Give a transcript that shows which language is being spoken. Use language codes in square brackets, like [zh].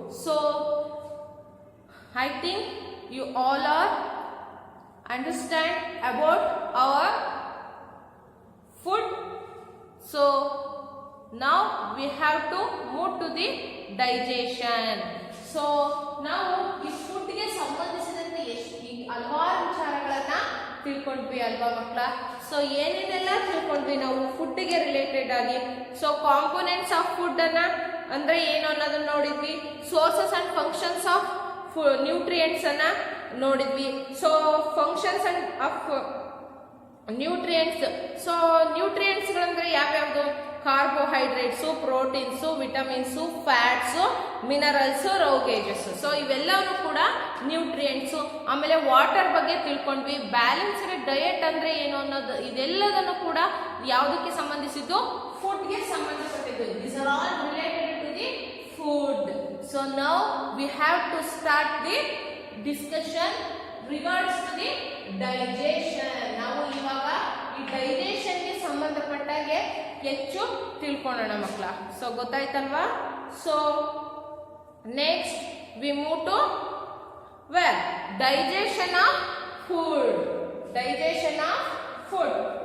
[en] So I think you all are understand about our food. So now we have to move to the digestion. [kn] So now ಈ food ಗೆ ಸಂಬಂಧಿಸಿದಂತೆ ಹಲವಾರು ವಿಚಾರಗಳನ್ನ ತಿಳ್ಕೊಂಡ್ವಿ ಅಲ್ವಾ ಮಕ್ಕಳ. ಸೊ ಏನೇನೆಲ್ಲ ತಿಳ್ಕೊಂಡ್ವಿ ನಾವು ಫುಡ್ ಗೆ ರಿಲೇಟೆಡ್ ಆಗಿ. ಸೊ [en] components of food [kn] ಅನ್ನ ಅಂದ್ರೆ ಏನು ಅನ್ನೋದನ್ನ ನೋಡಿದ್ವಿ. [en] sources and functions of nutrients [kn] ಅನ್ನ ನೋಡಿದ್ವಿ. [en] So functions and of nutrients. [kn] So nutrients ಗಳಂದ್ರೆ ಯಾವ್ಯಾವ್ದು? Carbohydrates, proteins, vitamins, fats, minerals, ರೌಗೇಜಸ್. So ಇವೆಲ್ಲವೂ ಕೂಡ ನ್ಯೂಟ್ರಿಯೆಂಟ್ಸು. ಆಮೇಲೆ ವಾಟರ್ ಬಗ್ಗೆ ತಿಳ್ಕೊಂಡ್ವಿ. ಬ್ಯಾಲೆನ್ಸ್ಡ್ ಡಯಟ್ ಅಂದ್ರೆ ಏನು ಅನ್ನೋದು ಇದೆಲ್ಲದನ್ನು ಕೂಡ ಯಾವುದಕ್ಕೆ ಸಂಬಂಧಿಸಿದ್ದು? ಫುಡ್ಗೆ ಸಂಬಂಧಪಟ್ಟಿದ್ದು. [en] These are all related to the food. So now we have to start the discussion regards to the digestion. [kn] ನಾವು ಇವಾಗ ಈ ಡೈಜೆಷನ್ ಗೆ ಸಂಬಂಧಪಟ್ಟಾಗೆ ಹೆಚ್ಚು ತಿಳ್ಕೊಳ್ಳೋಣ ಮಕ್ಕಳ. [en] so [kn] ಗೊತ್ತಾಯ್ತಲ್ವಾ? [en] So next we move to well digestion of food. Digestion of food.